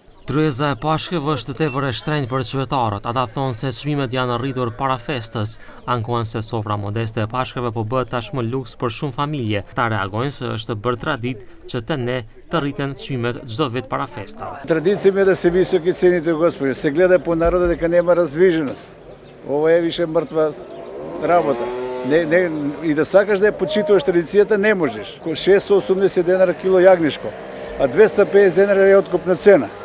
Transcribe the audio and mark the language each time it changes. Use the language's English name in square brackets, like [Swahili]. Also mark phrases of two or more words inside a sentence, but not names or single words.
[Albanian] Tryeza e pashkeve është tepër e shtrenjtë për qytetarët. Ata thonë se çmimet janë rritur para festës, ankohen se sofra modeste e pashkeve po bëhet tashmë luks për shumë familje. Ta reagojnë se është bërë traditë që te ne të rriten çmimet çdo vit para festave. [Macedonian] Традицијата е да се високи цените, господи. Се гледа по народот дека нема раздвиженост. Ова е више мртва работа. И да сакаш да ја почитуваш традицијата, не можеш. 680 денара кило јагнешко, а 250 денара е откупна цена.